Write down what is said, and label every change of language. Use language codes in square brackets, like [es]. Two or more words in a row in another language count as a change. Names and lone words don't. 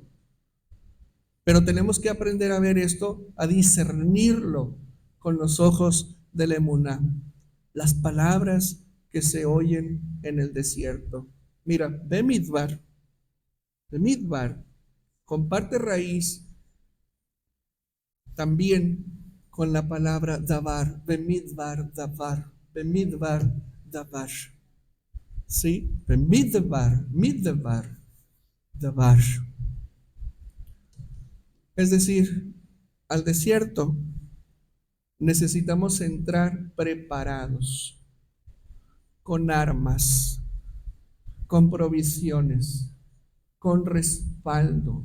[es] Pero tenemos que aprender a ver esto, a discernirlo con los ojos de la emuná. Las palabras que se oyen en el desierto. Mira, Bemidbar comparte raíz también con la palabra davar, Bemidbar, davar. ¿Sí? Midbar, davar. Es decir, al desierto necesitamos entrar preparados, con armas, con provisiones, con respaldo.